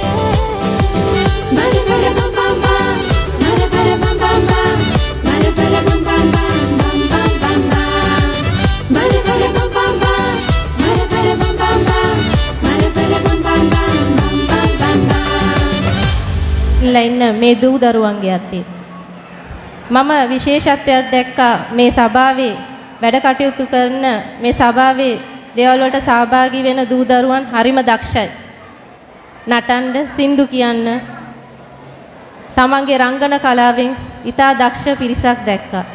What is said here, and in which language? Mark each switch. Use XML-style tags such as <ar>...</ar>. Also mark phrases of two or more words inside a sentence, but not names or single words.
<si>மரபர பம் பம் பம் மரபர பம் பம் பம் மரபர பம் பம் பம் பம் பம் பம் மரபர பம் பம் பம் மரபர பம் பம் பம் மரபர பம் பம் பம் பம் பம் பம் ඉන්න මේ දූ දරුවන්ගේ අතේ මම විශේෂත්වයක් දැක්කා මේ සභාවේ වැඩ කටයුතු කරන මේ සභාවේ දේවල් වලට සහභාගී වෙන දූ දරුවන් හරිම දක්ෂයි නටන්න සින්දු කියන්න තමන්ගේ රංගන කලාවෙන් ඉතා දක්ෂ පිරිසක් දැක්කා</si>